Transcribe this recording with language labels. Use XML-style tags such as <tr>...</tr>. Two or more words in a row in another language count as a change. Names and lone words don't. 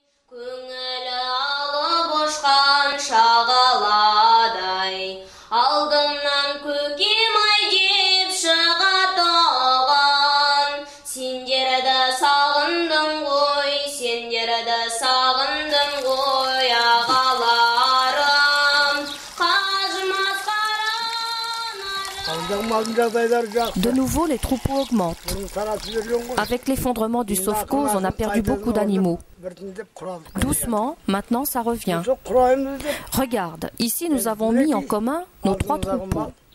<kk>Көңілі алып ұшқан шағаладай, алдымнан көкем-ай деп шығатоған. Сендерді сағындым ғой, сендерді сағындым ғой, ағаларым. Қажымас</kk> <fr>De nouveau, les troupeaux augmentent. Avec l'effondrement du Sovkhoz, on a perdu beaucoup d'animaux. Doucement, maintenant ça revient. Regarde, ici nous avons mis en commun nos 3 troupeaux.</fr>